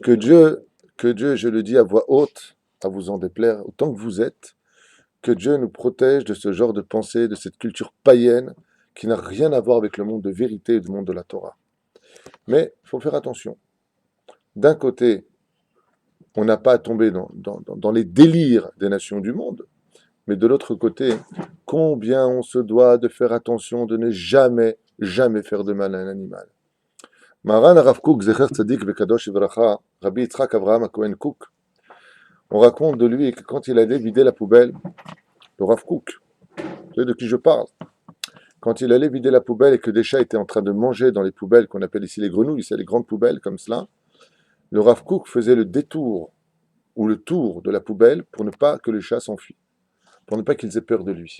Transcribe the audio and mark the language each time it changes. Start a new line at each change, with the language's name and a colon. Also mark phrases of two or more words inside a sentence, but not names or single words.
French: Que Dieu, que Dieu, je le dis à voix haute, à vous en déplaire, autant que vous êtes, que Dieu nous protège de ce genre de pensée, de cette culture païenne qui n'a rien à voir avec le monde de vérité et le monde de la Torah. Mais il faut faire attention. D'un côté, on n'a pas à tomber dans les délires des nations du monde, mais de l'autre côté, combien on se doit de faire attention de ne jamais, jamais faire de mal à un animal. Maran Rav Kook,
Hebrew: זכר צדיק וקדוש לברכה,
French: Rabbi Yitzhak Avraham Cohen Kook, on raconte de lui que quand il allait vider la poubelle, le Rav Kook, vous savez de qui je parle, quand il allait vider la poubelle et que des chats étaient en train de manger dans les poubelles qu'on appelle ici les grenouilles, c'est les grandes poubelles comme cela, le Rav Kook faisait le détour ou le tour de la poubelle pour ne pas que les chats s'enfuient, pour ne pas qu'ils aient peur de lui.